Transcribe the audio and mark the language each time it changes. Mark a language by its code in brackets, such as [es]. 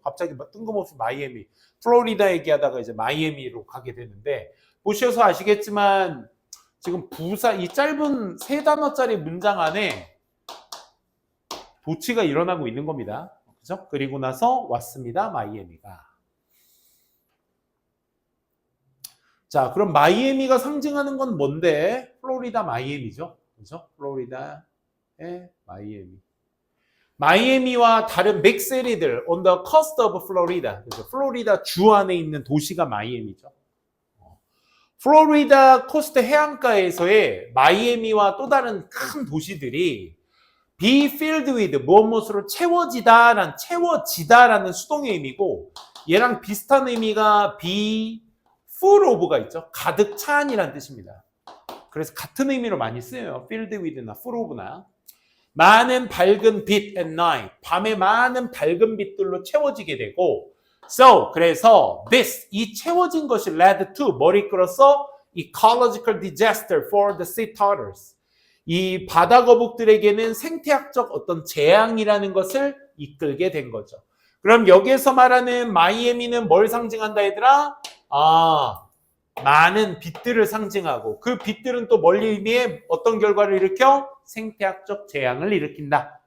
[ko] 갑자기 뜬금없이 마이애미, 플로리다 얘기하다가 이제 마이애미로 가게 되는데, 보셔서 아시겠지만 지금 이 짧은 3단어짜리 문장 안에 도치가 일어나고 있는 겁니다. 그죠? 그리고 나서 왔습니다. 마이애미가. 자, 그럼 마이애미가 상징하는 건 뭔데? 플로리다 마이애미죠. 그죠? 플로리다의 마이애미. 마이애미와 다른 빅시티들 on the coast of Florida. 그죠? 플로리다 주 안에 있는 도시가 마이애미죠. 플로리다 코스트 해안가에서의 마이애미와 또 다른 큰 도시들이 be filled with, 무엇으로 채워지다라는 수동의 의미고, 얘랑 비슷한 의미가 be full of 가 있죠. 가득 찬이라는 뜻입니다. 그래서 같은 의미로 많이 쓰여요. filled with나 full of나. 많은 밝은 빛 at night, 밤에 많은 밝은 빛들로 채워지게 되고, so, 그래서 이 채워진 것이 led to, 뭘 이끌었어? [en] ecological disaster for the sea turtles. [ko] 이 바다 거북들에게는 생태학적 어떤 재앙이라는 것을 이끌게 된 거죠. 그럼 여기에서 말하는 마이애미는 뭘 상징한다 얘들아? 많은 빛들을 상징하고, 그 빛들은 또 뭘 의미해? 어떤 결과를 일으켜? 생태학적 재앙을 일으킨다.